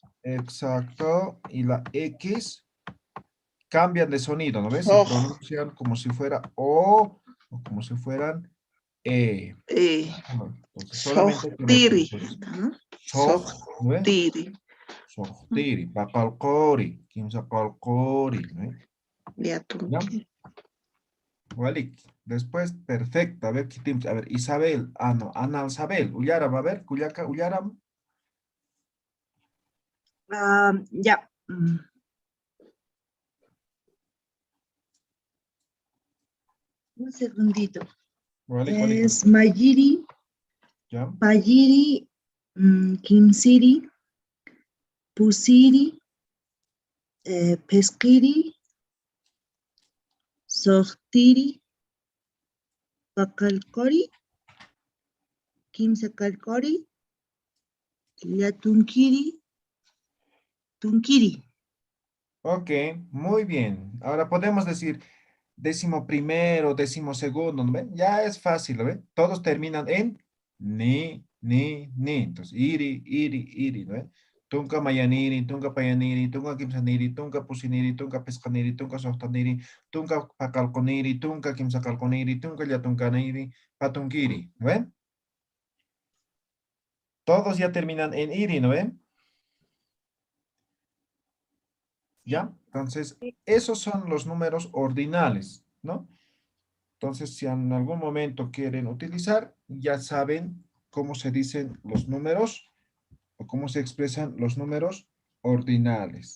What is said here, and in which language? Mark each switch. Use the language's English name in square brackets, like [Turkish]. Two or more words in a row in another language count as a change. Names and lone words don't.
[Spanish] exacto, y la X, cambian de sonido, ¿no ves? Se [Aymara] Soj, [Spanish] pronuncian como si fuera O o como si fueran E. Entonces, solamente hay que repetir. [Aymara] Sohtiri, [Spanish] Entonces, ¿no? Soj, ¿no ves? [Aymara] Sohtiri, Sohtiri, Pakalkori, Kimsakalkori, [Spanish] ¿no ves? ¿Ya? [Aymara] Llatunkiri. Walik. [Spanish] Después, perfecto. A ver, ¿qué tienes? A ver, Isabel. Ah, no, Ana Isabel. Ullaram, a ver, Cuyaca, Ullaram. Ya. Un segundito. [Aymara] Walik, Walik. [Spanish] Es Mayiri, ¿Ya? [Aymara] Payiri, Kimsiri, Pusiri, Peskiri, Sohtiri, Pakalkori, Kimsakalkori, Llatunkiri, Tunkiri. [Spanish] Ok, muy bien. Ahora podemos decir 11º, 12º, ¿no ve? Ya es fácil, ¿no ve? Todos terminan en ni. Entonces, iri, ¿no ve? [Aymara] Tunca mayaniri, tunca payaniri, tunca kimsaniri, tunca pusiniri, tunca pescaniri, tunca sostaniri, tunca pacalconiri, tunca kimsacalconiri, tunca yatuncaniri, patunkiri, [Spanish] ¿no ven? Todos ya terminan en iri, ¿no ven? ¿Ya? Entonces, esos son los números ordinales, ¿no? Entonces, si en algún momento quieren utilizar, ya saben cómo se dicen los números o cómo se expresan los números ordinales.